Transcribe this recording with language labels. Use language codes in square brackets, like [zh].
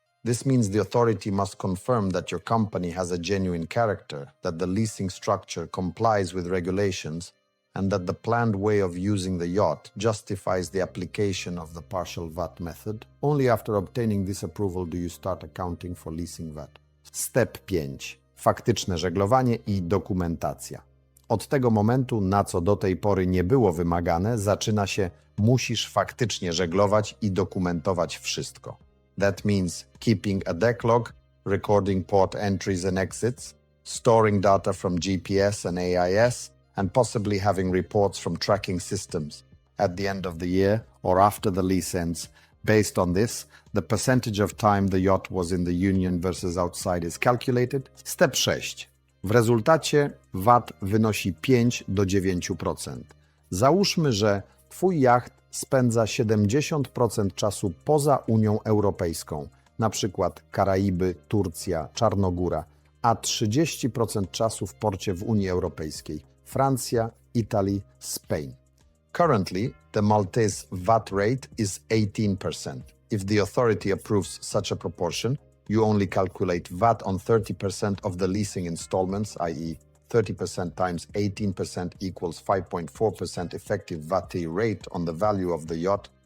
[en] This means the authority must confirm that your company has a genuine character, that the leasing structure complies with regulations, and that the planned way of using the yacht justifies the application of the partial VAT method. Only after obtaining this approval do you start accounting for leasing VAT. Step 5. [pl] Faktyczne żeglowanie i dokumentacja. Od tego momentu, na co do tej pory nie było wymagane, zaczyna się musisz faktycznie żeglować i dokumentować wszystko. [en] That means keeping a decklog, recording port entries and exits, storing data from GPS and AIS, and possibly having reports from tracking systems at the end of the year or after the lease ends. Based on this, the percentage of time the yacht was in the Union versus outside is calculated. Step 6. [pl] W rezultacie VAT wynosi 5 do 9%. Załóżmy, że Twój jacht spędza 70% czasu poza Unią Europejską, na przykład Karaiby, Turcja, Czarnogóra, a 30% czasu w porcie w Unii Europejskiej, Francja, Italy, Spain. [en] Currently, the Maltese VAT rate is 18%. If the authority approves such a proportion, you only calculate VAT on 30% of the leasing installments, i.e. 30% times 18% equals 5.4% effective VAT rate on the value of the yacht.